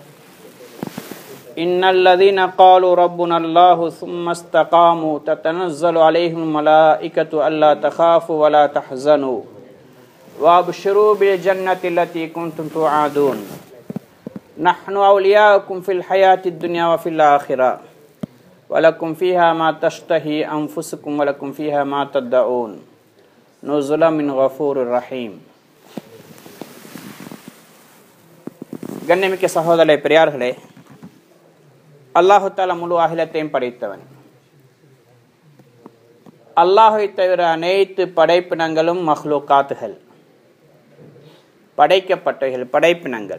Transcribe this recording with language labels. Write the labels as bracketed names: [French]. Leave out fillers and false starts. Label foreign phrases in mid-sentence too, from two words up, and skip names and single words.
[Arabic] إن الذين قالوا ربنا الله ثم استقاموا تتنزل عليهم الملائكة ألا تخافوا ولا تحزنوا وابشروا بالجنة التي كنتم توعدون نحن أولياؤكم في الحياة الدنيا وفي الآخرة ولكم فيها ما تشتهي أنفسكم ولكم فيها ما تدعون نزلا من غفور رحيم. [Tamil] கண்ணியமிக்க சகோதரர்களே, பெரியார்களே, [Arabic] الله تعالى [Tamil] முழு அகிலத்தையும் படைத்தவன். அல்லாஹை தவிர அனைத்து படைப்பினங்களும் மஹ்லூகாத்துகள், படைக்கப்பட்டவைகள், படைப்பினங்கள்.